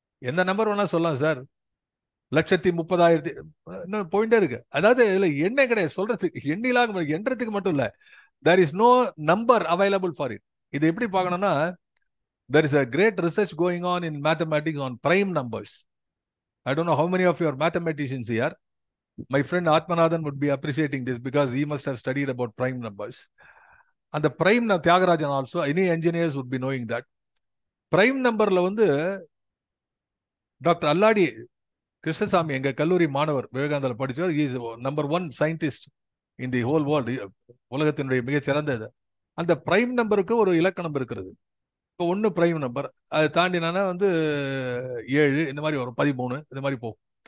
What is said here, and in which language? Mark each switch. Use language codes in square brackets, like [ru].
[ta] எந்த நம்பர் வேணா சொல்லலாம் சார், 130,000 இன்னும் போயிட்டே இருக்கு. அதாவது இதுல எண்ணே கிடையாது சொல்றதுக்கு. எண்ணிலாக எண்றதுக்கு மட்டும் இல்ல, [en] there is no number available for it. [ta] இது எப்படி பார்க்கணும்னா, [en] there is a great research going on in mathematics on prime numbers. I don't know how many of you are mathematicians here. My friend Atmanathan would be appreciating this because he must have studied about prime numbers. And the prime Tyagarajan also, any engineers would be knowing that. [ta] Prime நம்பர்ல வந்து doctor அல்லாடி கிருஷ்ணசாமி, எங்க கல்லூரி மாணவர், விவேகானந்தால படிச்சவர், [en] is number 1 scientist in the whole world, [ta] உலகத்தினுடைய மிகச்சிறந்த இது. அந்த பிரைம் நம்பருக்கு ஒரு இலக்கணம் இருக்கிறது. இப்போ 1 பிரைம் நம்பர், அதை தாண்டினா வந்து 7, இந்த மாதிரி வரும், 13, இந்த மாதிரி போகும்.